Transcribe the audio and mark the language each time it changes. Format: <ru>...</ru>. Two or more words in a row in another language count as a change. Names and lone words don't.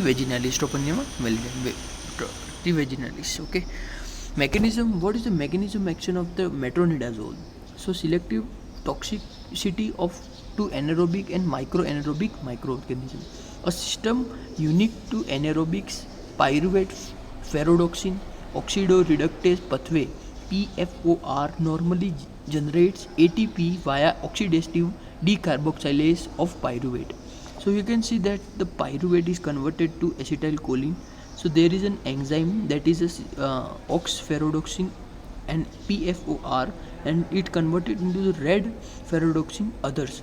<en>vaginalis, Troponium validum, T. vaginalis. Okay. Mechanism. What is the mechanism action of the metronidazole? So selective toxicity of to anaerobic and microanaerobic microorganisms. A system unique to anaerobics, pyruvate ferrodoxin oxidoreductase pathway PFOR normally generates ATP via oxidative decarboxylase of pyruvate. So you can see that the pyruvate is converted to acetylcholine. So there is an enzyme that is ox ferrodoxin and PFOR, and it converted into the red ferrodoxin others.</en>